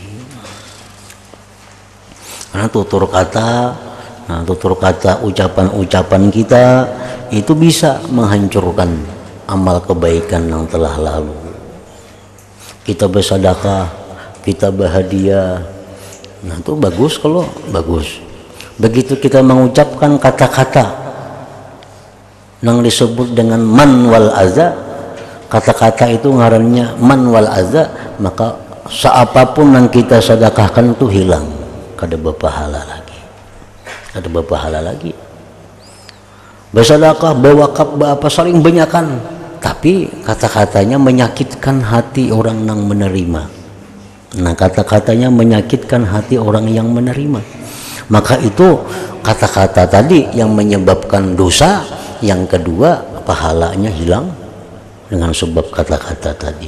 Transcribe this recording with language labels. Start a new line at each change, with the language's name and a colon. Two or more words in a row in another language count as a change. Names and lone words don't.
Indonesian: Karena tutur kata, ucapan-ucapan kita itu bisa menghancurkan amal kebaikan yang telah lalu. Kita bersedekah, kita bahagia, nah itu bagus kalau bagus. Begitu kita mengucapkan kata-kata yang disebut dengan
Arabic: منّ والأذى,
Indonesian: kata-kata itu ngarannya
Arabic: منّ والأذى,
Indonesian: maka seapapun yang kita sedekahkan itu hilang,
Banjar: kada berpahala lagi, kada berpahala lagi.
Indonesian: Bersedekah, berwakaf, apa saling banyakan, tapi kata-katanya menyakitkan hati orang yang menerima. Nah, kata-katanya menyakitkan hati orang yang menerima, maka itu kata-kata tadi yang menyebabkan dosa. Yang kedua, pahalanya hilang dengan sebab kata-kata tadi.